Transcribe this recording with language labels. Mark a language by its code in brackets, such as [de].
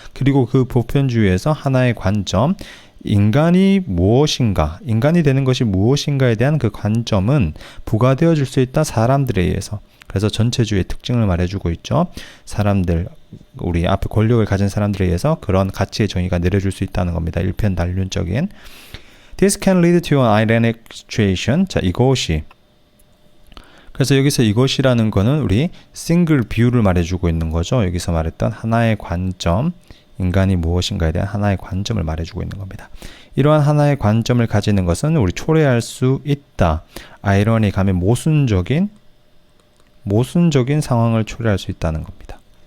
[ko] 그리고 그 보편주의에서 하나의 관점, 인간이 무엇인가, 인간이 되는 것이 무엇인가에 대한 그 관점은 부과되어질 수 있다. 사람들에 의해서. 그래서 전체주의의 특징을 말해주고 있죠. 사람들, 우리 앞에 권력을 가진 사람들에 의해서 그런 가치의 정의가 내려줄 수 있다는 겁니다. 일편단륜적인. [en] This can lead to an ironic situation. [ko] 자, 이것이. 그래서 여기서 이것이라는 거는 우리 싱글 뷰를 말해주고 있는 거죠. 여기서 말했던 하나의 관점, 인간이 무엇인가에 대한 하나의 관점을 말해주고 있는 겁니다. 이러한 하나의 관점을 가지는 것은 우리 초래할 수 있다. 아이러닉 하면 모순적인 상황을 초래할 수 있다는 겁니다.